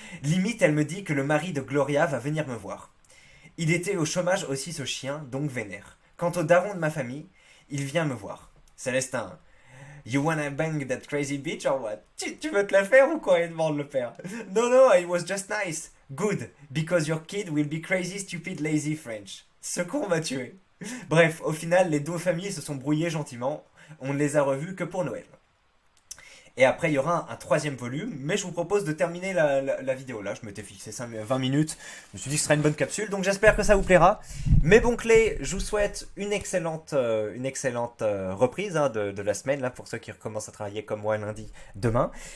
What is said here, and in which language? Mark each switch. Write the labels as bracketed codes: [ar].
[fr] Limite, elle me dit que le mari de Gloria va venir me voir. Il était au chômage aussi ce chien, donc vénère. Quant au daron de ma famille, il vient me voir. [en] Célestin, you wanna bang that crazy bitch or what? [fr] Tu veux te la faire ou quoi? Il demande le père. [en] No, no, it was just nice. Good, because your kid will be crazy, stupid, lazy French. [fr] Ce con m'a tué. Bref, au final, les deux familles se sont brouillées gentiment. On ne les a revus que pour Noël. Et après, il y aura un troisième volume, mais je vous propose de terminer la vidéo là. Je m'étais fixé 20 minutes, je me suis dit que ce sera une bonne capsule, donc j'espère que ça vous plaira. Mes bons clés, je vous souhaite une excellente reprise hein, de la semaine, là, pour ceux qui recommencent à travailler comme moi lundi, demain.